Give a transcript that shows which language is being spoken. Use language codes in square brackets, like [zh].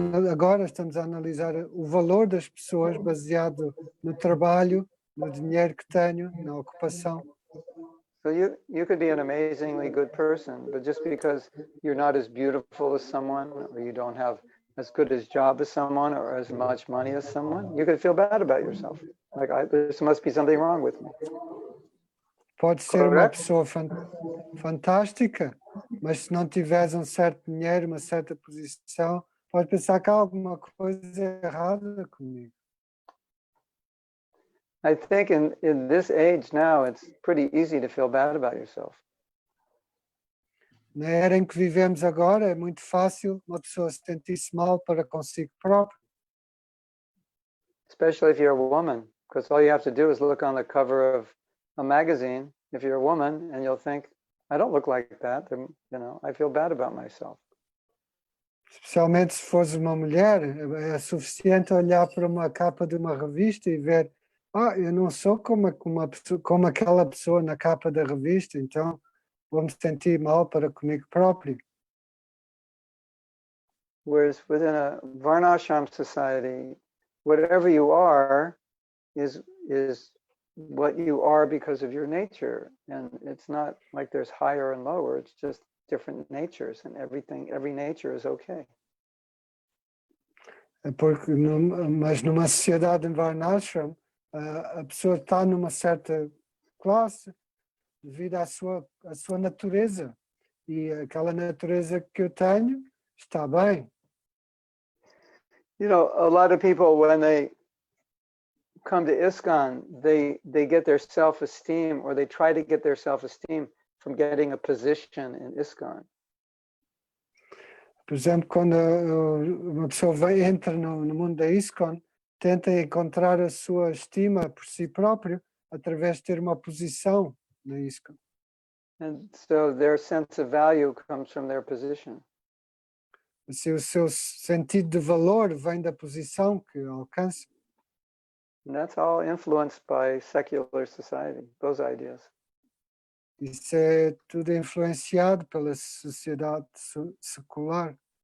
[pt] Agora estamos a analisar o valor das pessoas baseado no trabalho, no dinheiro que tenho, na ocupação. [en] So you could be an amazingly good person, but just because you're not as beautiful as someone, or you don't have as good a job as someone, or as much money as someone, you could feel bad about yourself. Like, there must be something wrong with me. [pt] Pode ser uma [en] Correct? [pt] pessoa fantástica, mas se não tiveres um certo dinheiro, uma certa posição, pode pensar que há alguma coisa errada comigo. [en] I think in this age now, it's pretty easy to feel bad about yourself. [pt] Na era em que vivemos agora, é muito fácil uma pessoa se sentir-se mal para consigo própria. [en] Especially if you're a woman, because all you have to do is look on the cover of a magazine, if you're a woman, and you'll think, I don't look like that, I feel bad about myself. [pt] Especialmente se fores uma mulher, é suficiente olhar para uma capa de uma revista e ver, eu não sou como aquela pessoa na capa da revista, então vou me sentir mal para comigo próprio. [en] Whereas within a Varnashram society, whatever you are is what you are because of your nature. And it's not like there's higher and lower, it's just different natures, and every nature is okay. [pt] Porque mas numa sociedade em Varnashram, a pessoa está numa certa classe devido à sua natureza. E aquela natureza que eu tenho está bem. [en] You know, a lot of people, when they come to ISKCON, they get their self-esteem, or they try to get their self-esteem from getting a position in ISKCON. [pt] Por exemplo, quando uma pessoa entra no mundo da ISKCON, tenta encontrar a sua estima por si próprio através de ter uma posição na ISKCON. [en] And so their sense of value comes from their position. [pt] Assim, o seu sentido de valor vem da posição que alcança. [en] And that's all influenced by secular society, those ideas. [pt] Isso é tudo influenciado pela sociedade secular.